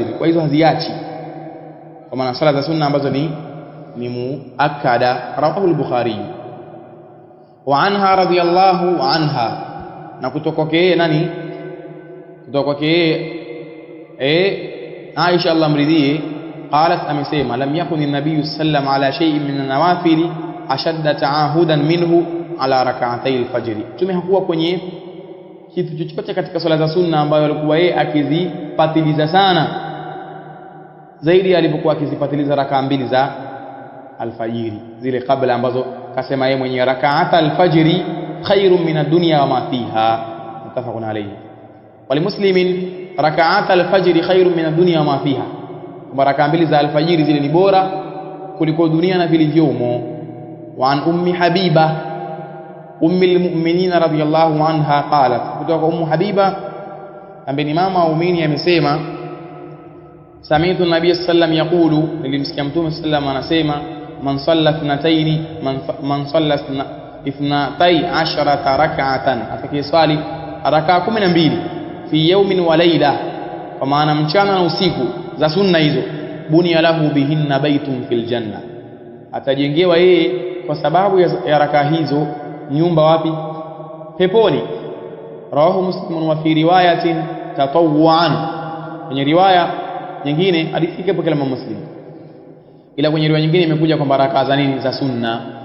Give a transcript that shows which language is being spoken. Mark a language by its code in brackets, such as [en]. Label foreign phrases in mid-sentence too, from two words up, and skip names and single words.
[sw] Kwa hizo haziachi, kwa maana sala za sunna ambazo ni muakkada. [ar] رواه البخاري. وعنها رضي الله عنها, [sw] na kutoka kwake nani? Kutoka kwake Aisha Allah mridhie, [ar] qalat, amesema لم يكن النبي سلم على شيء من النوافل أشد تعاهدا منه على ركعتي الفجر. [sw] Mtume hakuwa kwenye kitu chochote katika swala za sunna ambayo alikuwa yeye akizipatiliza sana zaidi alipokuwa akizipatiliza rak'a 2 za alfajiri, zile kabla ambazo kasema yeye mwenye [ar] ركعتا الفجر خير من الدنيا وما فيها متفق عليه. وللمسلم ركعتا الفجر خير من الدنيا وما فيها, [sw] kwa rak'a 2 za alfajiri zile ni bora kuliko dunia na vilivyomo. [ar] وعن أم حبيبة أم المؤمنين رضي الله عنها قالت, [sw] kutoka ummu Habiba ambaye ni mama wa muumini amesema, [ar] سمعت النبي سلم يقول, [sw] nilimsikia Mtume sallam anasema, [ar] من صلى اثنتين من صلى [sw] 12 rak'atan, atakayeswali rak'a 12 [ar] في يوم وليلة, [sw] kwa maana mchana na usiku, za sunna hizo, [ar] بني له بهن بيت في الجنة, [sw] atajengewa yeye kwa sababu ya rak'a hizo nyumba wapi? Peponi. [ar] رواه مسلم. وفي رواية تطوعا, [sw] kwenye riwaya nyingine hadithi ipo kila Muslim, ila kwenye riwaya nyingine imekuja kwamba rakaa za nini za sunna.